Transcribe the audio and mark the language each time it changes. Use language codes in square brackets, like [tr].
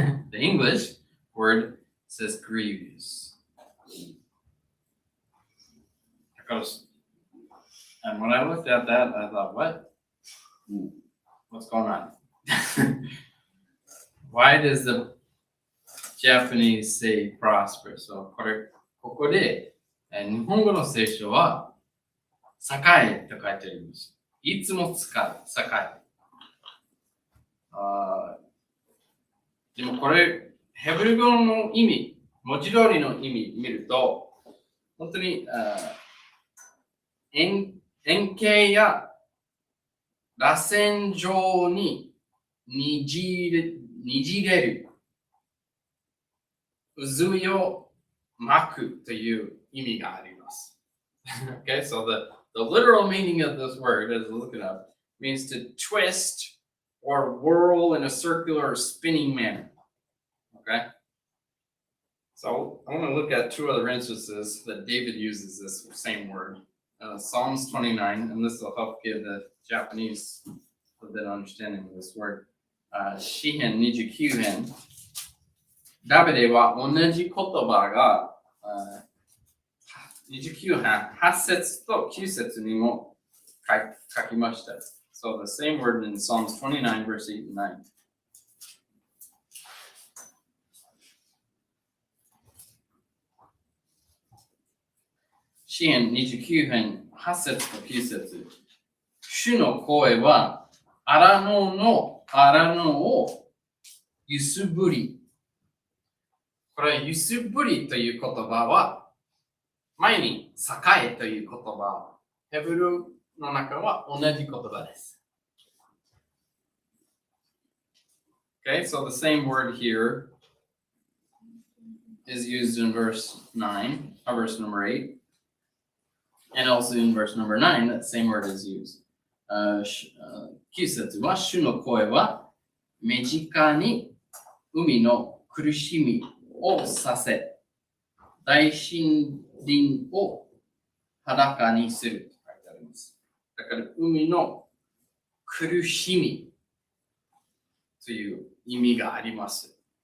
[en] The English word says grievous. And when I looked at that, I thought, what? What's going on? Why does the Japanese say prosperous? [ja] So, ここで、日本語の聖書は栄と書いてあります。いつも使う、栄。でもこれ、ヘブル語の意味、文字通りの意味見ると、本当に円形や螺旋状ににじれる、渦を巻くという意味があります。 [en] Okay, so the literal meaning of this word, as I look it up, means to twist or whirl in a circular or spinning manner. Okay? So I want to look at two other instances that David uses this same word. Psalms 29, and this will help give the Japanese a bit of understanding of this word. [ja] 詩篇29編。ダビデは同じ言葉が29編8節と9節にも書きました。 [en] So the same word in Psalms 29 verse 8 and 9. [ja] 詩篇29編8節と9節。主の声は荒野を揺すぶり。これ揺すぶりという言葉は前に栄という言葉、ヘブルの中は同じ言葉です。 [en] Okay, so the same word here is used in verse 9, verse number 8, and also in verse number 9, that same word is used. [ja] 9節は、主の声は身近に海の苦しみをさせ、大森林を裸にすると書いてあります。だから海の苦しみという意味があります。